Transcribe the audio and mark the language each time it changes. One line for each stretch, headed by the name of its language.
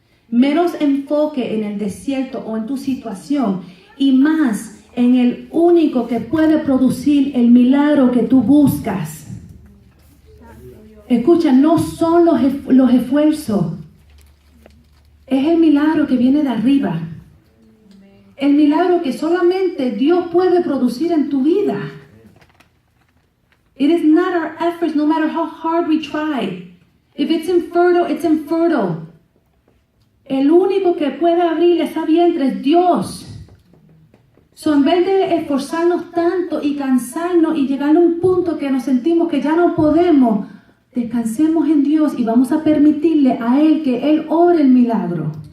Spanish: Menos enfoque en el desierto o en tu situación y más en el único que puede producir el milagro que tú buscas. Escucha, no son los esfuerzos. Es el milagro que viene de arriba. El milagro que solamente Dios puede producir en tu vida.
English: It is not our efforts, no matter how hard we try. If it's infertile, it's infertile.
Spanish: El único que puede abrir esa vientre es Dios. So, en vez de esforzarnos tanto y cansarnos y llegar a un punto que nos sentimos que ya no podemos, descansemos en Dios y vamos a permitirle a Él que Él obre el milagro.